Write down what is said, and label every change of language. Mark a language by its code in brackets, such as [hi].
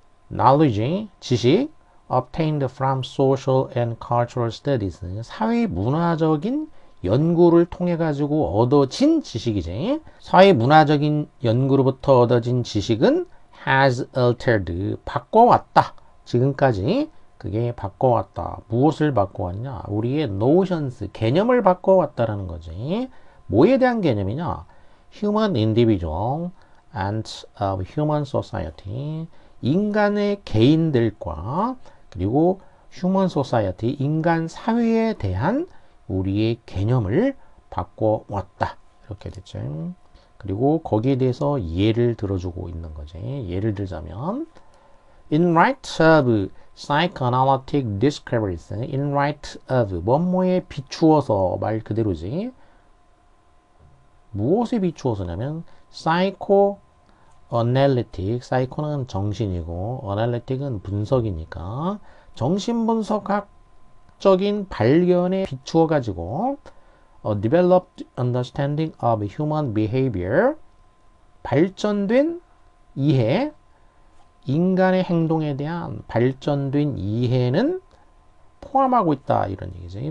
[ko] knowledge, 지식 [en] obtained from social and cultural studies, [ko] 사회 문화적인 연구를 통해 가지고 얻어진 지식이지. 사회 문화적인 연구로부터 얻어진 지식은 [en] has altered, [ko] 바꿔왔다. 지금까지 그게 바꿔왔다. 무엇을 바꿔왔냐? 우리의 notions, 개념을 바꿔왔다라는 거지. 뭐에 대한 개념이냐? [en] Human individual and of human society. [ko] 인간의 개인들과 그리고 [en] human society, [ko] 인간 사회에 대한 우리의 개념을 바꿔왔다. 이렇게 됐죠. 그리고 거기에 대해서 예를 들어주고 있는 거지. 예를 들자면 [en] In light of psychoanalytic discoveries, in light of [ko] 뭐뭐에 비추어서 말 그대로지. 무엇에 비추어서냐면 psychoanalytic, psycho는 정신이고 analytic은 분석이니까 정신분석학적인 발견에 비추어 가지고 [en] developed understanding of human behavior, [ko] 발전된 이해, 인간의 행동에 대한 발전된 이해는 포함하고 있다 이런 얘기지.